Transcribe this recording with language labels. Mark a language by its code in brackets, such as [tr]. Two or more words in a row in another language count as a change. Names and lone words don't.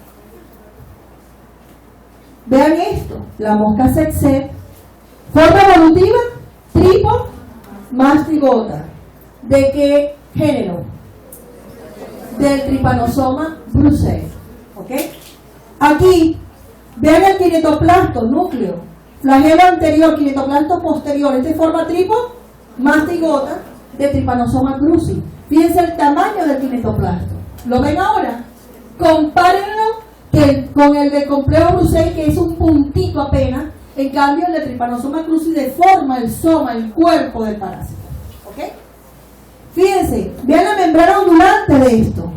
[es] Vean esto, la mosca tsetse, forma evolutiva, tripomastigota. ¿De qué género? Del Trypanosoma brucei. ¿Ok? Aquí, vean el quinetoplasto, núcleo, flagelo anterior, quinetoplasto posterior. Esta es forma tripomastigota de Trypanosoma cruzi. Fíjense el tamaño del quinetoplasto. ¿Lo ven ahora? Compárenlo con el de complejo Brucei, que es un puntito apenas. En cambio, el de Trypanosoma cruzi deforma el soma, el cuerpo del parásito. ¿Ok? Fíjense, vean la membrana ondulante de esto.